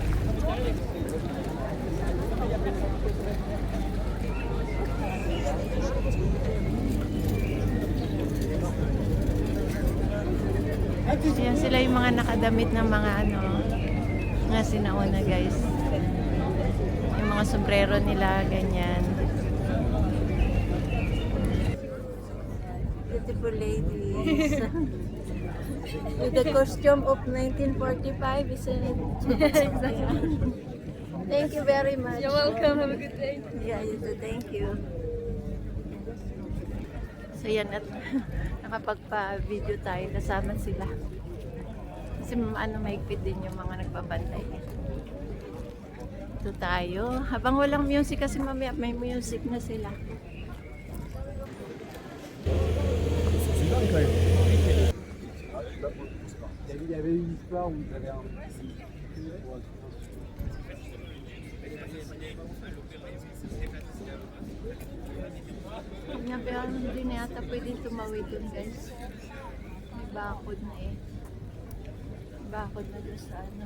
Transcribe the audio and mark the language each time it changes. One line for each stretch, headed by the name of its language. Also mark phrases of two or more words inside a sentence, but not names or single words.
Filipino: Yan sila yung mga nakadamit ng mga ano, mga sinauna guys. Yung mga sombrero nila, ganyan.
English: Beautiful ladies. With the costume of 1945, isn't it? Thank you very much. You're welcome. Have a good day. Yeah, you too. Thank you.
Filipino: So yan, at nakapagpa-video tayo, kasama sila. Kasi ano, mahigpit din yung mga nagbabantay. Ito tayo. Habang walang music kasi mamaya may music na sila.
French: Il y avait une histoire où vous avez un...
Filipino: Pero hindi na yata pwedeng tumawid dun guys. May bakod na eh. May bakod na doon sa ano.